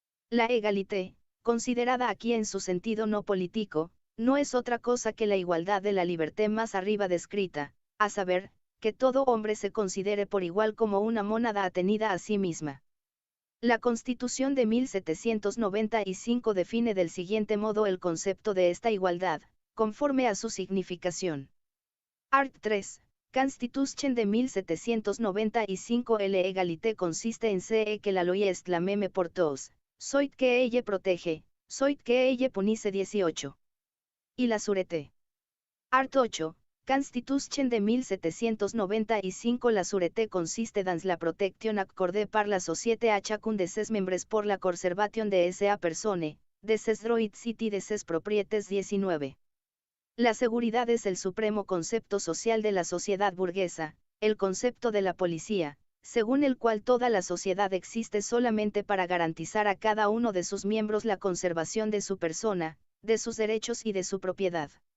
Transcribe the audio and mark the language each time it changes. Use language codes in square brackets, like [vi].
[es] La égalité, considerada aquí en su sentido no político, no es otra cosa que la igualdad de la liberté más arriba descrita, a saber, que todo hombre se considere por igual como una mónada atenida a sí misma. La Constitución de 1795 define del siguiente modo el concepto de esta igualdad, conforme a su significación. Art. 3. [fr] Constitution de 1795 l'égalité consiste en ce que la loi est la même pour tous, soit que elle protege, soit que elle punisse 18. Y la sûreté. Art. 8. Constitution de 1795 La sûreté consiste dans la protection accordée par la société à chacun de ses membres pour la conservation de sa personne, de ses droits et de ses propriétés 19. [es] La seguridad es el supremo concepto social de la sociedad burguesa, el concepto de la policía, según el cual toda la sociedad existe solamente para garantizar a cada uno de sus miembros la conservación de su persona, de sus derechos y de su propiedad.